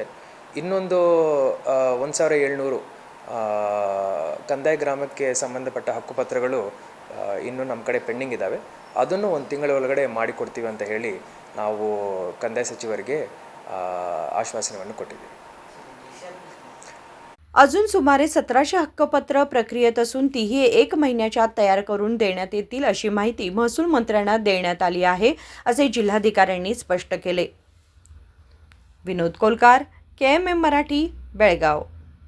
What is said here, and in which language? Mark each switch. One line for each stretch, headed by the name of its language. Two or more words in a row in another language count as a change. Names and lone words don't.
Kannada: ಇನ್ನೊಂದು 1700 ಕಂದಾಯ ಗ್ರಾಮಕ್ಕೆ ಸಂಬಂಧಪಟ್ಟ ಹಕ್ಕುಪತ್ರಗಳು ಇನ್ನೂ ನಮ್ಮ ಕಡೆ ಪೆಂಡಿಂಗ್ ಇದ್ದಾವೆ, ಅದನ್ನು ಒಂದು ತಿಂಗಳ ಒಳಗಡೆ ಮಾಡಿಕೊಡ್ತೀವಿ ಅಂತ ಹೇಳಿ ನಾವು ಕಂದಾಯ ಸಚಿವರಿಗೆ आश्वासनವನ್ನು ಕೊಟ್ಟಿದ್ದೀವಿ।
Marathi: अजून सुमारे 1700 हक्कपत्र प्रक्रियेत असून तीही 1 महिन्याच्या आत तयार करून देण्यात येतील अशी माहिती महसूल मंत्र्यांना देण्यात आली आहे असे जिल्हाधिकाऱ्यांनी स्पष्ट केले। विनोद कोलकार, KMM मराठी, बेळगाव।